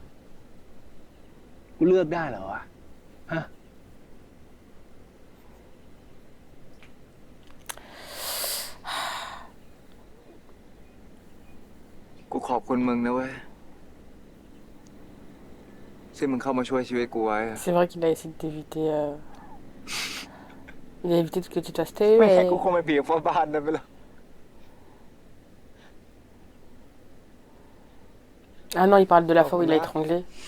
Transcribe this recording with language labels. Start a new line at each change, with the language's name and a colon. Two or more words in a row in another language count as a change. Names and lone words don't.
Thai: กูเลือกได้เหรอวะ ฮะ กูขอบคุณมึงนะเว้ยที่มึงเข้ามาช่วยชีวิตกูไว้อะ
French: C'est vrai qu'il a essayé d'éviter. Il a évité que tu t'as stay.
Thai: ไม่ใช่กูคงไปเบียบพ่อบ้านนั่นไปแล้ว
French: Ah non, il parle de la fois où il a étranglé.